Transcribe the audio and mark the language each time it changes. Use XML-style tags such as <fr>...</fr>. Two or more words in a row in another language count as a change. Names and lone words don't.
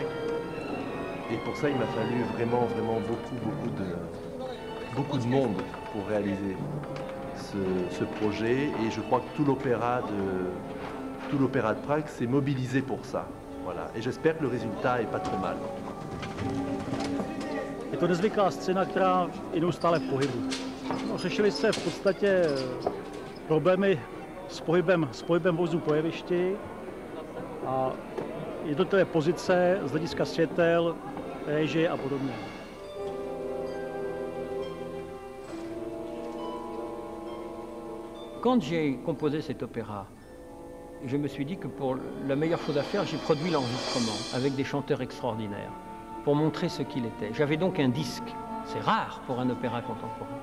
<fr>Et pour ça, il m'a fallu vraiment beaucoup de monde pour réaliser ce projet. Et je crois que tout l'opéra de Prague s'est mobilisé pour ça. Voilà. Et j'espère que le résultat est pas trop mal.</fr> <cs>Je to nezvyklá scéna, která je neustále v pohybu. No, řešily se v podstatě problémy s pohybem vozů po jevišti a jednotlivé pozice z hlediska světel, réžie a podobně.</cs> <fr>Quand j'ai composé cet opéra, je me suis dit que pour la meilleure chose à faire, j'ai produit l'enregistrement avec des chanteurs extraordinaires pour montrer ce qu'il était. J'avais donc un disque, c'est rare pour un opéra contemporain.</fr>